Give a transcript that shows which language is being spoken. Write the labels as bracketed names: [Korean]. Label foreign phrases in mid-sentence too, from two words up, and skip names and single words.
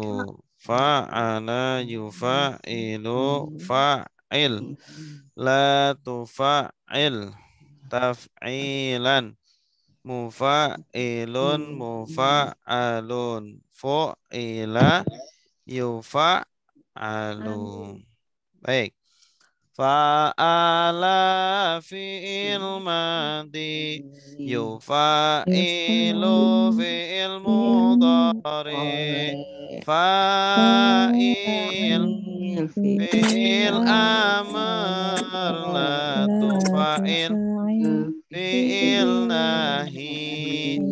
[Arabic] فعل يفعل فعل. لا تفعل تفعيلا. مفعل مفعل. فعل يفعل. [Malay] Baik. [Arabic] فعل فعل ماض يفعل فعل مضارع فعل فعل أمر لا تفعل فعل نهي